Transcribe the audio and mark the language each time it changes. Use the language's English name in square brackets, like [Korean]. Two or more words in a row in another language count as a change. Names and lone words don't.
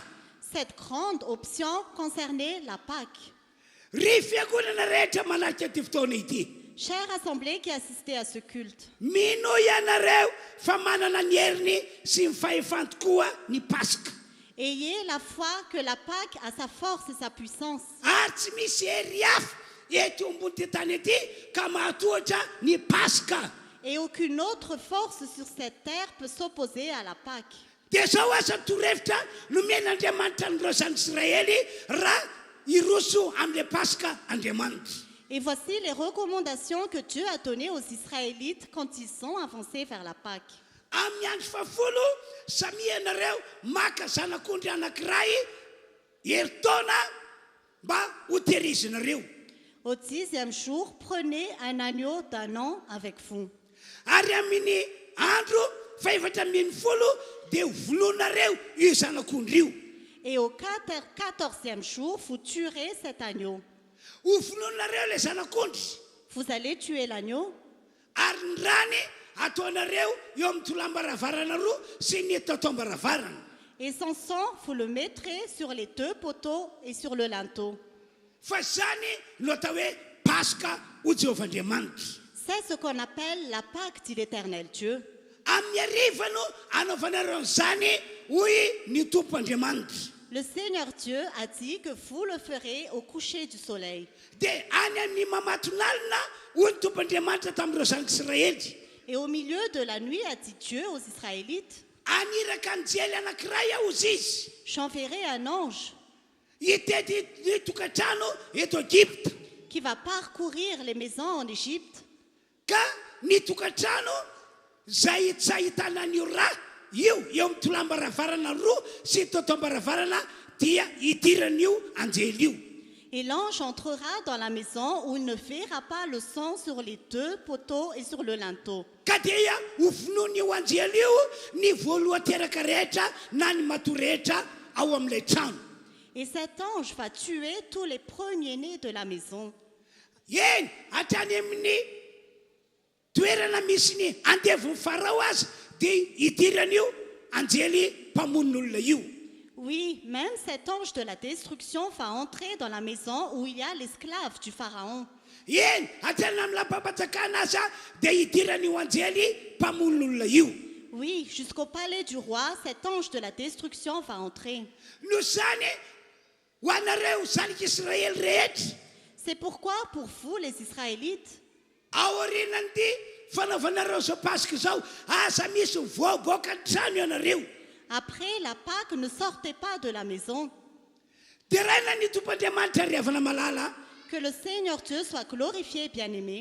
[French] Cette grande option concernait la Pâque. [Malagasy] Ry fiangonana rehetra manarika ty fotoana ity. [French] Chère assemblée qui assistait à ce culte, [Malagasy] Mino ianareo fa manana ny heriny sy ny fahefantokoa ny paska. [French] ayez la foi que la Pâque a sa force et sa puissance. [Malagasy] Ary tsy misy hery hafa eto ambony ty tany ety ka mahatohatra ny paska. [French] Et aucune autre force sur cette terre peut s'opposer à la Pâque. [Malagasy] Dia zao asa torohevitra nomen'Andriamanitra ny reo Israely raha iroso amin'le paska Andriamanitra. [French] Et voici les recommandations que Dieu a données aux Israélites quand ils sont avancés vers la Pâque. [Malagasy] Amin'ny andro fafolo samia ianareo maka zanak'ondry anankiray heritaona mba ho tehirizinareo. [French] Au 10e jour, prenez un agneau d'1 an avec vous. [Malagasy] Ary amin'ny andro faefatra ambin'ny folo dia volonareo io zanak'ondry io. [French] Et au 14e jour, vous tuerez cet agneau. [Malagasy] Ho volonareo le zanak'ondry. [French] Vous allez tuer l'agneau. [Malagasy] Ary ny rany ataonareo eo amin'ny tolam-baravarana roa sy ny tatom-baravarana. [French] Et son sang, vous le mettrez sur les 2 poteaux et sur le linteau. [Malagasy] Fa zany no atao hoe paska ho Jehovah-Andriamanitra. [French] C'est ce qu'on appelle la Pâque dit l'Éternel Dieu. [Malagasy] Amin'ny ariva no anaovanareo zany hoy ny tompo Andriamanitra. [French] Le Seigneur Dieu a dit que vous le ferez au coucher du soleil. [Malagasy] Dia any amin'ny mamatonalina hoy ny tompo Andriamanitra tamin'ireo zanak'Israely. [French] Et au milieu de la nuit a dit Dieu aux Israélites, [Malagasy] Aniraka anjely anankiray aho izy izy. [French] j'enverrai un ange [Malagasy] Hitety ny tokantrano eto Egypte. [French] qui va parcourir les maisons en Égypte. [Malagasy] Ka ny tokantrano zay tsy ahitana an'io raha io eo amin'ny tolam-baravarana roa sy totom-baravarana dia hidiran'io anjely io. [French] Et l'ange entrera dans la maison où il ne verra pas le sang sur les 2 poteaux et sur le linteau. [Malagasy] Ka dia ho vonoan'io anjely io ny voalohateraka rehetra na ny matoa rehetra ao amin'ilay trano. [French] Et cet ange va tuer tous les premiers-nés de la maison. [Malagasy] Eny hatrany amin'ny toerana misy ny andevon'ny farao azy dia hidiran'io anjely mpamon'olona io. [French] Oui, même cet ange de la destruction va entrer dans la maison où il y a l'esclave du Pharaon. [Malagasy] Eny hatrany amin'ny lampam-patsakana aza dia hidiran'io anjely mpamon'olona io. [French] Oui, jusqu'au palais du roi, cet ange de la destruction va entrer. [Malagasy] No zany ho anareo zanak'Israely rehetra [French] C'est pourquoi, pour vous, les Israélites, [Malagasy] aorinan'ity fanaovanareo zao paska zao asa misy voaboaka trano ianareo. [French] après la Pâque, ne sortez pas de la maison. [Malagasy] Dia raina ny tompo Andriamanitra riavana malala [French] Que le Seigneur Dieu soit glorifié, bien-aimé,